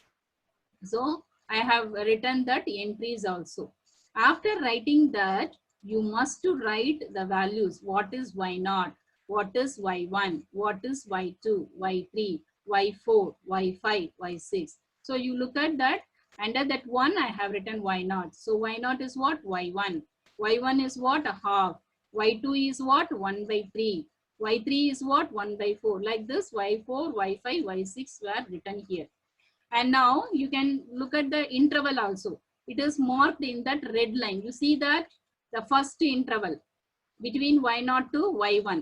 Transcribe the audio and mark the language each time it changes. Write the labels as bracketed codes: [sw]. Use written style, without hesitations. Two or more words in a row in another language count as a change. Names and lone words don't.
[en] So I have written that entries also. After writing that, you must write the values. What is y0? What is y1? What is y2? y3? y4? y5? y6? So you look at that. Under that one, I have written y0. So y0 is what? y1. y1 is what? A half. y2 is what? 1 by 3. y3 is what? 1 by 4. Like this, y4, y5, y6 were written here. And now you can look at the interval also. It is marked in that red line. You see that the first interval between y0 to y1.